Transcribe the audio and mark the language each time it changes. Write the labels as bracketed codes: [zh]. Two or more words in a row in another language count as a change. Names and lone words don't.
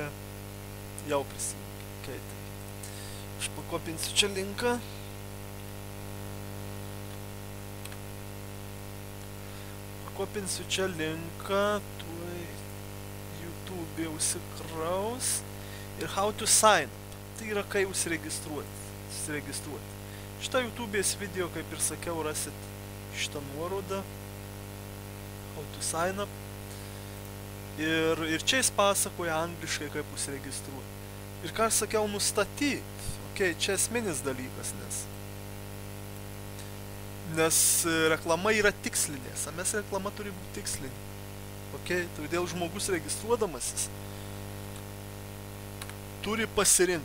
[lt] Jau prisijungi. Okay, tai. Aš pakopinsiu čia linką. Tuoj YouTube užsikraus. [en] Ir how to sign up. [lt] Tai yra kai užsiregistruoti. Šitą YouTube'ės video, kaip ir sakiau, rasit šitą nuorodą. [en] How to sign up. [lt] Ir čia jis pasakoja angliškai, kaip užsiregistruoti. Ir ką aš sakiau, nustatyti. Ok, čia esminis dalykas, nes reklama yra tikslinė. SMS reklama turi būti tikslinė. Ok, todėl žmogus registruodamasis turi pasirinkti.